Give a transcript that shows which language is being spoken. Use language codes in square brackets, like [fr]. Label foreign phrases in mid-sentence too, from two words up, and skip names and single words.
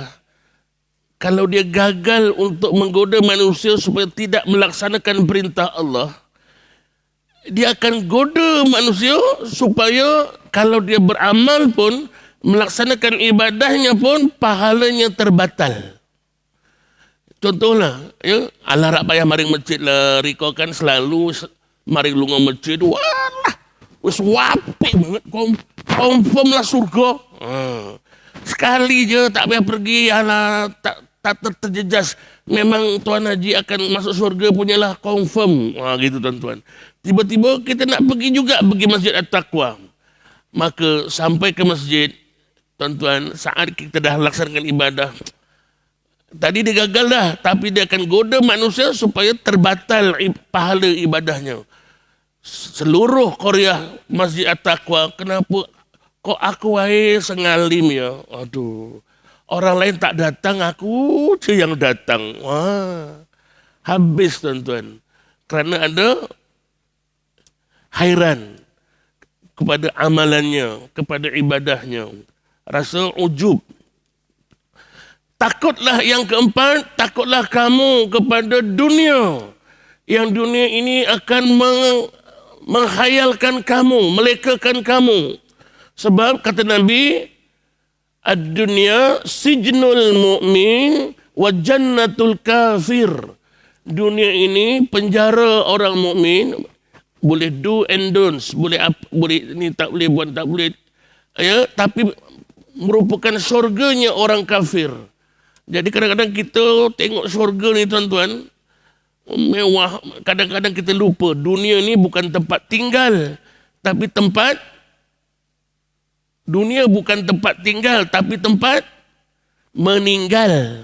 [ms] Kalau dia gagal untuk menggoda manusia supaya tidak melaksanakan perintah Allah, dia akan goda manusia supaya kalau dia beramal pun, melaksanakan ibadahnya pun, pahalanya terbatal. Contohlah, [jv] ya, alah rak payah maring masjid lah, Riko kan selalu maring lunga masjid, walah, wis wapik banget, [ms] confirm lah surga. Sekali je tak payah pergi, alah, tak terjejas. Memang Tuan Haji akan masuk surga punyalah confirm. Gitu tuan-tuan. Tiba-tiba kita nak pergi juga pergi Masjid At-Taqwa. Maka sampai ke masjid, tuan-tuan, saat kita dah laksanakan ibadah, tadi dia gagal dah, tapi dia akan goda manusia supaya terbatal pahala ibadahnya. Seluruh Korea Masjid At-Taqwa, kenapa [jv] kok aku wae sengalim ya? [ms] Aduh. Orang lain tak datang, aku je yang datang. Wah, habis tuan-tuan. Kerana ada hairan kepada amalannya, kepada ibadahnya. Rasa ujub. Takutlah yang keempat, takutlah kamu kepada dunia. Yang dunia ini akan menghayalkan kamu, melekakan kamu. Sebab kata Nabi, [ar] ad-dunya sijnul mu'min wa jannatul kafir. [ms] Dunia ini penjara orang mukmin, boleh [en] do and don'ts, [ms] boleh ni tak boleh buat, tak boleh, ya, tapi merupakan syurganya orang kafir. Jadi kadang-kadang kita tengok syurga ni tuan-tuan, mewah, kadang-kadang kita lupa dunia ni bukan tempat tinggal, tapi tempat dunia bukan tempat tinggal, tapi tempat meninggal.